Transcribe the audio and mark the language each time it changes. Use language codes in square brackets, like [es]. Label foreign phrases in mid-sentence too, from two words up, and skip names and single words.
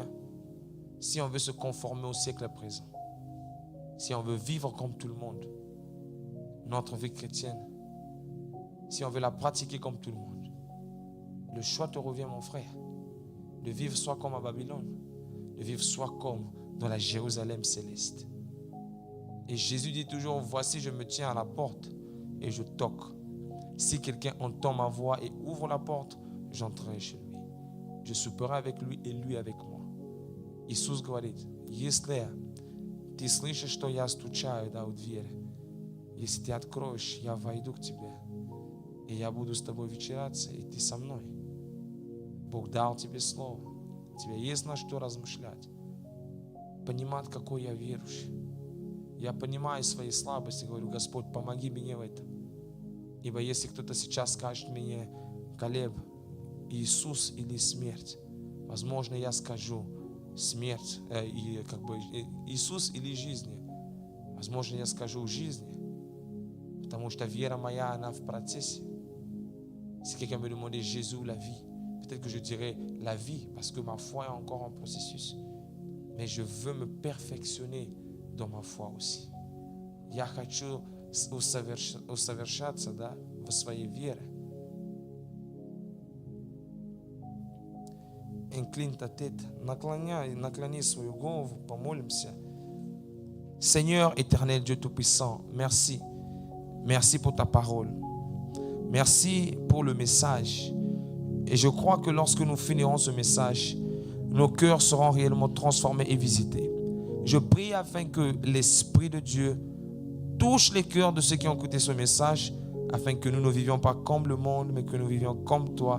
[fr] Si on veut se conformer au siècle présent, si on veut vivre comme tout le monde, notre vie chrétienne, si on veut la pratiquer comme tout le monde, le choix te revient, mon frère, de vivre soit comme à Babylone, de vivre soit comme dans la Jérusalem céleste. Et Jésus dit toujours, voici, je me tiens à la porte et je toque. Si quelqu'un entend ma voix et ouvre la porte, j'entrerai chez lui. Je souperai avec lui и lui avec moi. [ru] Иисус говорит, если ты слышишь, что я стучаю, да, у двери, если ты откроешь, я войду к тебе, и я буду с тобой вечеряться, и ты со мной. Бог дал тебе слово. У тебя есть на что размышлять. Понимать, какой я верующий. Я понимаю свои слабости, говорю, Господь, помоги мне в этом. Ибо если кто-то сейчас скажет мне, Калеб, Иисус или смерть, возможно, я скажу смерть, Иисус или жизнь. Возможно, я скажу жизни, потому что вера моя, она в процессе. [fr] Si quelqu'un me demandait Jésus ou la vie, peut-être que je dirais la vie, parce que ma foi est encore en processus. Mais je veux me perfectionner dans ma foi aussi. [ru] Я хочу усовершаться, да, в своей вере. [fr] Incline ta tête, [ru] наклони свою голову, помолимся. [fr] Seigneur éternel Dieu Tout-Puissant, merci. Merci pour ta parole. Merci pour le message. Et je crois que lorsque nous finirons ce message, nos cœurs seront réellement transformés et visités. Je prie afin que l'Esprit de Dieu touche les cœurs de ceux qui ont écouté ce message, afin que nous ne vivions pas comme le monde, mais que nous vivions comme toi.